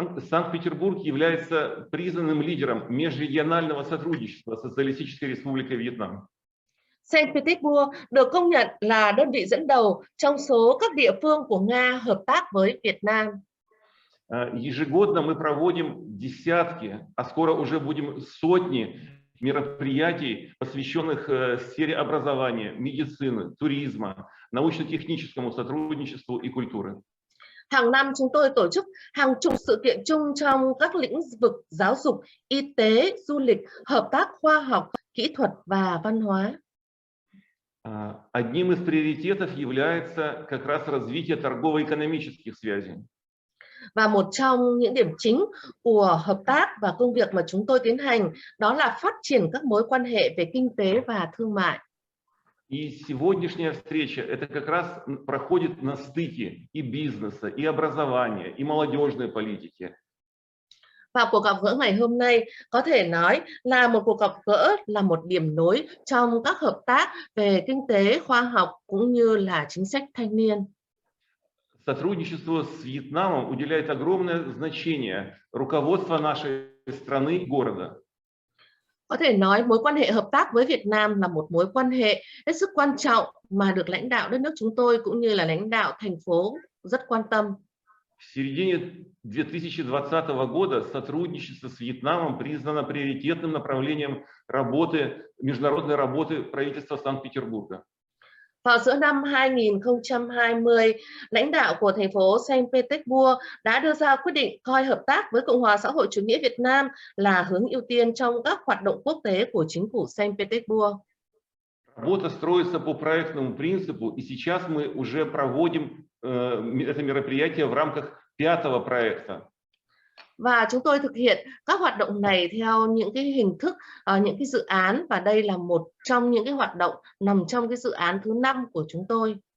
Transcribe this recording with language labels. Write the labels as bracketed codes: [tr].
[ru] Санкт-Петербург является признанным лидером межрегионального сотрудничества Социалистической Республикой Вьетнам. [vi] Санкт Петербурg được công nhận là đơn vị dẫn đầu trong số các địa phương của Nga hợp tác với Việt Nam. [ru] Ежегодно мы проводим десятки, а скоро уже будем сотни мероприятий, посвященных сфере образования, медицины, туризма, научно-техническому сотрудничеству и культуры. [vi] Hàng năm chúng tôi tổ chức hàng chục sự kiện chung trong các lĩnh vực giáo dục, y tế, du lịch, hợp tác khoa học, kỹ thuật và văn hóa. [ru] Одним из приоритетов является как раз развитие торгово-экономических связей. [vi] Và một trong những điểm chính của hợp tác và công việc mà chúng tôi tiến hành đó là phát triển các mối quan hệ về kinh tế và thương mại. [ru] И сегодняшняя встреча это как раз проходит на стыке и бизнеса, и образования, и молодежной политики. [vi] Và cuộc gặp gỡ ngày hôm nay có thể nói là một cuộc gặp gỡ, là một điểm nối trong các hợp tác về kinh tế, khoa học cũng như là chính sách thanh niên. [ru] Сотрудничество с Вьетнамом уделяет огромное значение руководство нашей страны и города. [vi] Có thể nói mối quan hệ hợp tác với Việt Nam là một mối quan hệ hết sức quan trọng mà được lãnh đạo đất nước chúng tôi cũng như là lãnh đạo thành phố rất quan tâm. [ru] В середине 2020 года сотрудничество с Вьетнамом признано приоритетным направлением работы, международной работы правительства Санкт-Петербурга. [vi] Vào giữa năm 2020, lãnh đạo của thành phố Sankt Petersburg đã đưa ra quyết định coi hợp tác với Cộng hòa xã hội chủ nghĩa Việt Nam là hướng ưu tiên trong các hoạt động quốc tế của chính phủ Sankt Petersburg. [ru] Работа строится по проектному принципу, и сейчас мы уже проводим это мероприятие в рамках 5-го проекта. [vi] Và chúng tôi thực hiện các hoạt động này theo những cái hình thức, những cái dự án, và đây là một trong những cái hoạt động nằm trong cái dự án thứ 5 của chúng tôi.